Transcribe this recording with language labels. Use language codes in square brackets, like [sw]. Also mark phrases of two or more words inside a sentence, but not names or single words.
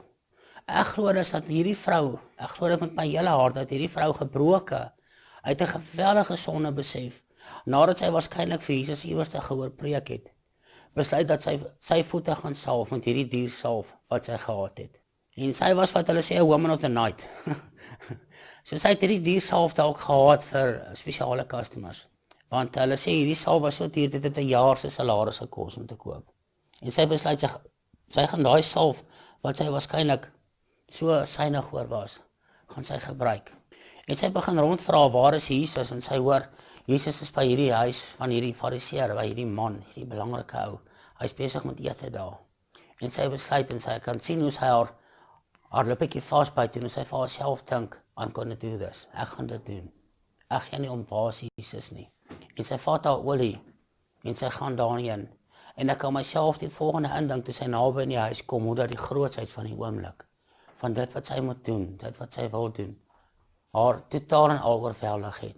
[af] Ek glo dat hierdie vrou, ek glo dit met my hele hart, dat hierdie vrou gebroke uit 'n geweldige sonde besef, nadat sy waarskynlik vir Jesus iewers te gehoor preek het, besluit dat sy voete gaan salf met hierdie diersalf wat sy gehad het. En sy was wat hulle sê 'n [en] woman of the night. [af] So sy het hierdie diersalf dalk gehad vir spesiale customers. Want hulle sê hierdie salf was so duur, dit het 'n jaar se salaris gekos om te koop. En sy besluit sy gaan daai salf wat sy waarskynlik so synig oor was, gaan sy gebruik. En sy begin rondvra, waar is Jesus? En sy hoor, Jesus is by hierdie huis van hierdie Fariseer, by hierdie man, hierdie belangrike ou. Hy is besig met ete daar. En sy besluit en sy kan sien hoe sy haar lippetjie vasbyt en hoe sy vir haarself dink, [en] I'm gonna do this. [af] Ek gaan dit doen. Ek gaan nie om waar is Jesus nie. En sy vat haar olie en sy gaan daarheen. En ek kan myself die volgende indink toe sy naby in die huis kom, hoe dat die grootsheid van die oomblik, van dit wat sy moet doen, dit wat sy wil doen, haar totaal en al oorweldig het.